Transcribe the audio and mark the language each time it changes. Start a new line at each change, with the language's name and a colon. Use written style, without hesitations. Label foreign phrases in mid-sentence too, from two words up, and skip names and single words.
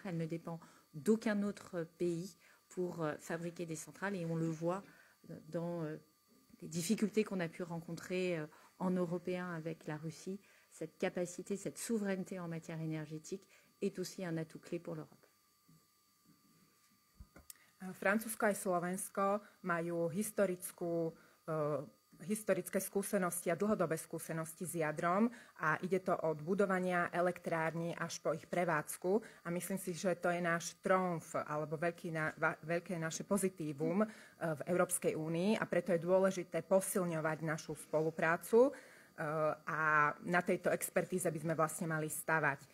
French: Elle ne dépend d'aucun autre pays pour fabriquer des centrales et on le voit dans les difficultés qu'on a pu rencontrer en européen avec la Russie. Cette capacité, cette souveraineté en matière énergétique est aussi un atout clé pour l'Europe.
Slovak: Francúzsko aj Slovensko majú historické skúsenosti a dlhodobé skúsenosti s jadrom a ide to od budovania elektrární až po ich prevádzku a myslím si, že to je náš trumf alebo veľké naše pozitívum v Európskej únii a preto je dôležité posilňovať našu spoluprácu a na tejto expertíze by sme vlastne mali stavať.